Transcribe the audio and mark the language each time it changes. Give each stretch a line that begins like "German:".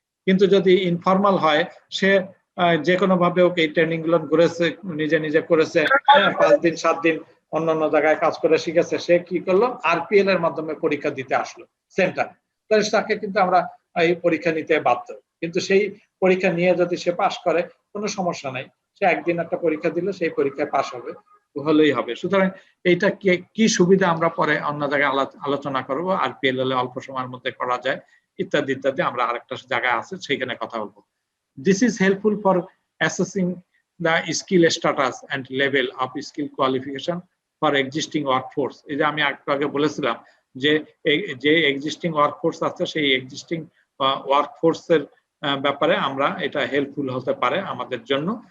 Bangla: কিন্তু যদি ইনফর্মাল হয়, সে যে কোনো ভাবে ওকে এই ট্রেনিং গুলো করেছে, নিজে করেছে, 5 দিন 7 দিন অন্যান্য জায়গায় কাজ করে শিখেছে, সে কি করলো, আরপিএল এর মাধ্যমে পরীক্ষা দিতে আসলো সেন্টার, তাহলে তাকে কিন্তু আমরা এই পরীক্ষা নিতে বাধ্য। কিন্তু সেই পরীক্ষা নিয়ে যদি সে পাশ করে কোনো সমস্যা নাই, সে একদিন একটা পরীক্ষা দিল, সেই পরীক্ষায় পাশ হবে, হলেই হবে। সুতরাং এইটা কি সুবিধা আমরা পরে অন্য জায়গায় আলোচনা করব, আর পিএলএল অল্প সময়ের মধ্যে করা যায় ইত্যাদি ইত্যাদি, আমরা আরেকটা জায়গায় আছে সেইখানে কথা বলবো।
English: This is helpful for assessing the skill status and level of skill qualification for existing workforce.
Bangla: এই যে আমি একটু আগে বলেছিলাম যে এক্সিস্টিং ওয়ার্কফোর্স আছে, সেই এক্সিস্টিং ওয়ার্কফোর্সের ব্যাপারে আমরা এটা হেল্পফুল হতে পারে আমাদের জন্য।